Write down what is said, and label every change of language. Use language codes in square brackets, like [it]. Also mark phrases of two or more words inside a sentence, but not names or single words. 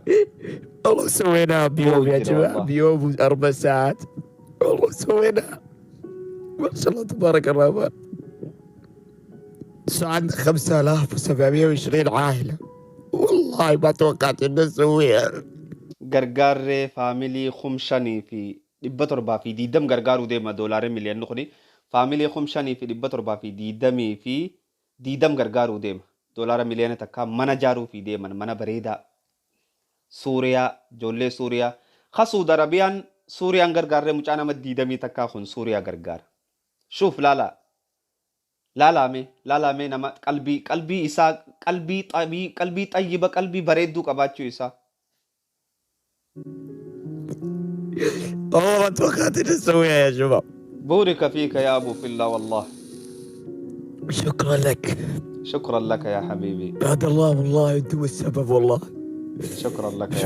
[ar] والله سويناها بيوم يا موجرة جماعة، والله. بيوم و4 ساعات. والله سويناها ما شاء الله تبارك الرحمن. عندنا 5720 عائلة. والله ما توقعت اني اسويها. [om] gargaarree faamilii kumshanii fi 720 gargaaruu deema doolaaree miliyoonni kuni faamilii kumshanii fi 720 fi 20 gargaaruu deema doolaara miliyoona takka mana jaaruu fi deeman mana bareedaa suuriyaa ijoollee suuriyaa ka suud arabiyaan suuriyaan gargaarree mucaa nama 20 takkaa kun suuriyaa gargaara shuuf laalame nama qalbii isaa qalbii xayyiba qalbii bareedduu qabaachuu isaa. [ar] والله ما توقعت اني اسويها يا شباب. بورك فيك يا أبو في الله والله. شكرا لك. شكرا لك يا حبيبي. بعد الله والله انتم السبب والله. شكرا لك يا